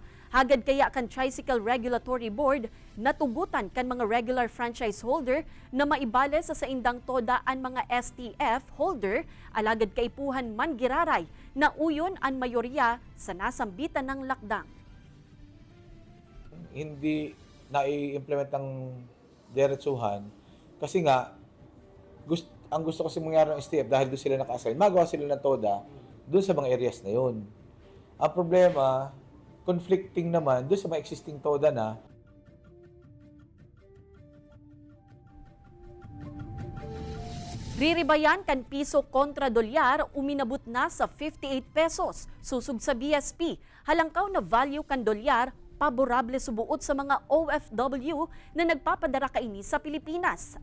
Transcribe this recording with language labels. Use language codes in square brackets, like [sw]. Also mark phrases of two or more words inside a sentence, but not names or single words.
[bik] Hagad kaya kan Tricycle Regulatory Board natugutan kan mga [en] regular franchise holder [bik] na maibale sa saindang toda an mga STF holder alagad kaipuhan man giraray na uyon an mayorya sa nasambitan ng lakdang. [tl] Hindi na-implement ng diretsuhan kasi nga, ang gusto kasi mangyari ng STF dahil doon sila naka-assign, magawa sila ng TODA doon sa mga areas na yun. Ang problema, conflicting naman doon sa mga existing TODA na. [bik] Riribayan kan piso kontra dolyar uminabot na sa 58 pesos. Susug sa BSP, halangkaw na value kan dolyar paborable subuot sa mga OFW na nagpapadara kaini sa Pilipinas.